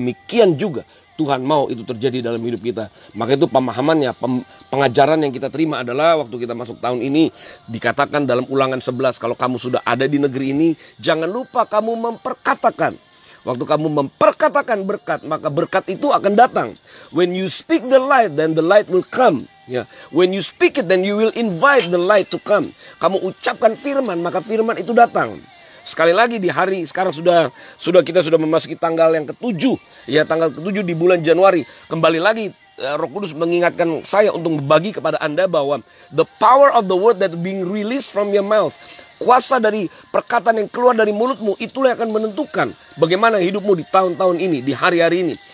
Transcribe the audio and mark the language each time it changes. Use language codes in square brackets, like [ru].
[id] Demikian juga Tuhan mau itu terjadi dalam hidup kita. Maka itu pemahamannya, pengajaran yang kita terima adalah waktu kita masuk tahun ini dikatakan dalam Ulangan 11, kalau kamu sudah ada di negeri ini, jangan lupa kamu memperkatakan. Waktu kamu memperkatakan berkat, maka berkat itu akan datang. [en] When you speak the light, then the light will come. Ya, when you speak it, then you will invite the light to come. [id] Kamu ucapkan firman, maka firman itu datang. Sekali lagi di hari sekarang kita sudah memasuki tanggal yang ke-7. Ya, tanggal ke-7 di bulan Januari. Kembali lagi Roh Kudus mengingatkan saya untuk berbagi kepada Anda bahwa [en] the power of the word that being released from your mouth, [id] kuasa dari perkataan yang keluar dari mulutmu, itulah yang akan menentukan bagaimana hidupmu di tahun-tahun ini, di hari-hari ini.